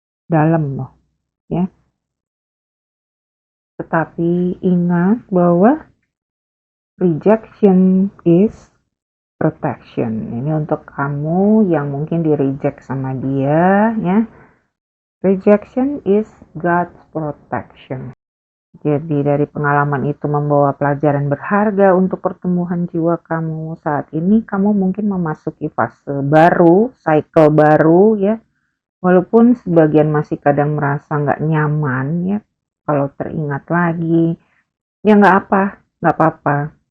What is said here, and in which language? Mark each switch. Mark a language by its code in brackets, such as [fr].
[id] Dalam loh, ya. Tetapi ingat bahwa [en] rejection is protection. [id] Ini untuk kamu yang mungkin di reject sama dia, ya. [en] Rejection is God's protection. [id] Jadi dari pengalaman itu membawa pelajaran berharga untuk pertumbuhan jiwa kamu. Saat ini kamu mungkin memasuki fase baru, cycle baru, ya. Walaupun sebagian masih kadang merasa nggak nyaman, ya. Kalau teringat lagi, ya nggak apa-apa.